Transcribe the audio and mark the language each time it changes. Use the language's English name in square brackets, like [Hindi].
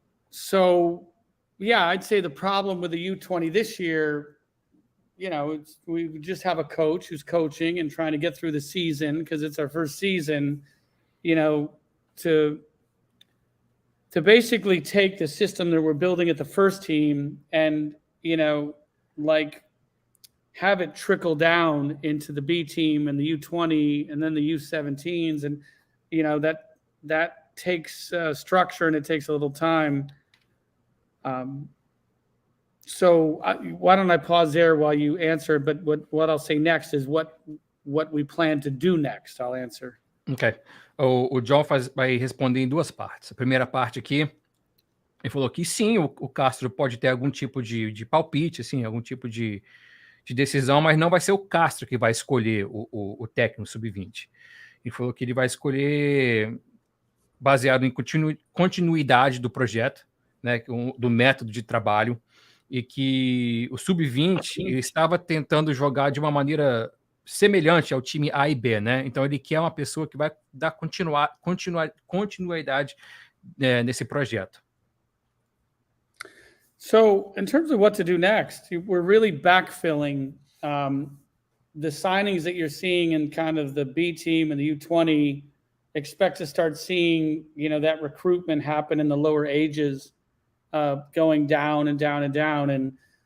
[English] So, yeah, I'd say the problem with the U20 this year, you know, we just have a coach who's coaching and trying to get through the season because it's our first season, you know, to basically take the system that we're building at the first team and, you know, like have it trickle down into the B team and the U20 and then the U17s. And, you know, that takes structure and it takes a little time. So why don't I pause there while you answer? But what I'll say next is what we plan to do next. I'll answer. Ok. [Portuguese] O John vai responder em duas partes. A primeira parte aqui, ele falou que sim, o Castro pode ter algum tipo de palpite, assim, algum tipo de decisão, mas não vai ser o Castro que vai escolher o técnico sub-20. Ele falou que ele vai escolher baseado em continuidade do projeto, né, do método de trabalho, e que o sub-20 ele estava tentando jogar de uma maneira semelhante ao time A e B, né? Então ele quer uma pessoa que vai dar continuidade nesse projeto. [English] So in terms of what to do next, we're really backfilling the signings that you're seeing in kind of the B team and the U20. Expect to start seeing, you know, that recruitment happen in the lower ages, going down and down and down.